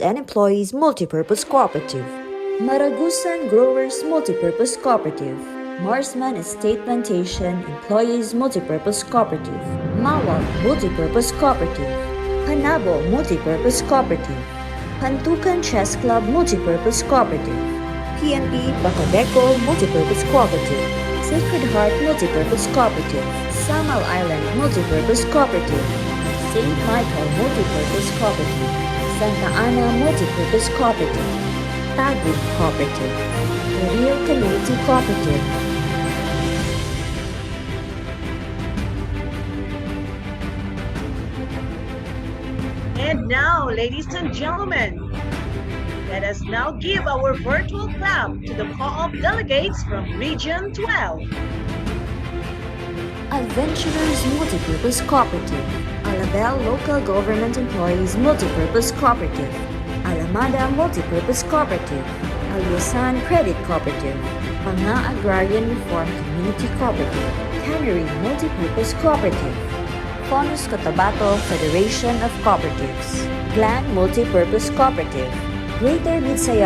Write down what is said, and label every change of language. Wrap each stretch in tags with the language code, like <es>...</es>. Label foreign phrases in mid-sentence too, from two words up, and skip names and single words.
<en>and Employees Multipurpose Cooperative, Maragusan Growers Multipurpose Cooperative, Marsman Estate Plantation Employees Multipurpose Cooperative, Mawag Multipurpose Cooperative, Panabo Multipurpose Cooperative, Pantukan Chess Club Multipurpose Cooperative, PNP Bacabeco Multipurpose Cooperative, Sacred Heart Multipurpose Cooperative, Samal Island Multipurpose Cooperative, St. Michael Multipurpose Cooperative, Santa Ana Multipurpose Cooperative, Tagum Cooperative, The Real Community Cooperative. And now, ladies and gentlemen, let us now give our virtual clap to the co-op delegates from Region 12. Adventurers Multipurpose Cooperative, Alabel Local Government Employees Multipurpose Cooperative, Alamada Multipurpose Cooperative, Alusan Credit Cooperative, Panga Agrarian Reform Community Cooperative, Cannery Multipurpose Cooperative, Fonus Cotabato Federation of Cooperatives, Glan Multipurpose Cooperative, Greater Midsayap</en>